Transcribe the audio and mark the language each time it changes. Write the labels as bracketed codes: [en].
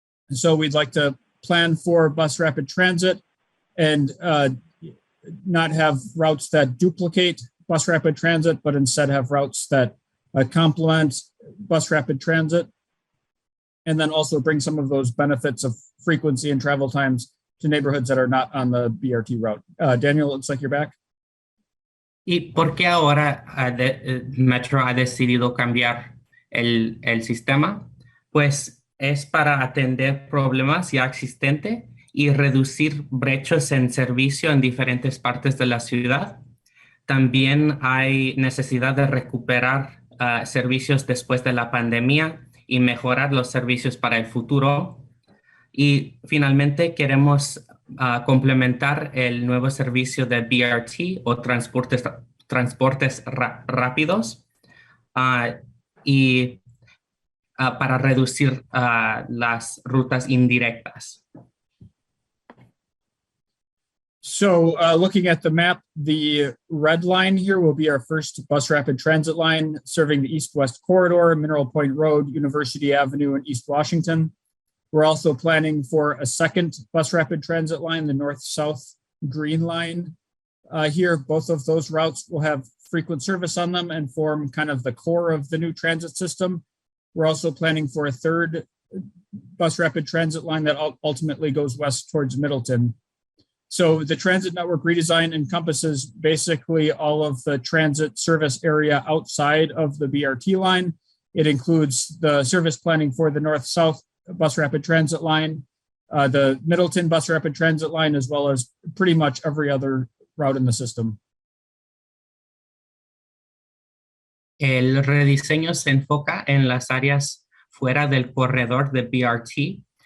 [en] So we'd like to plan for Bus Rapid Transit and not have routes that duplicate Bus Rapid Transit, but instead have routes that complement Bus Rapid Transit. and then also bring some of those benefits of frequency and travel times to neighborhoods that are not on the BRT route. Daniel, it looks like you're back. [es] ¿Y por qué ahora Metro ha decidido cambiar el sistema? Pues es para atender problemas ya existentes y reducir brechas en servicio en diferentes partes de la ciudad. También hay necesidad de recuperar servicios después de la pandemia y mejorar los servicios para el futuro. Y finalmente queremos complementar el nuevo servicio de BRT o transportes rápidos y para reducir las rutas indirectas. [en] So looking at the map, the red line here will be our first bus rapid transit line serving the east-west corridor, Mineral Point Road, University Avenue, and East Washington. We're also planning for a second bus rapid transit line, the north-south green line. Here, both of those routes will have frequent service on them and form kind of the core of the new transit system. We're also planning for a third bus rapid transit line that ultimately goes west towards Middleton. So the transit network redesign encompasses basically all of the transit service area outside of the BRT line. It includes the service planning for the north-south bus rapid transit line, the Middleton bus rapid transit line, as well as pretty much every other route in the system. [es] El rediseño se enfoca en las áreas fuera del corredor de BRT.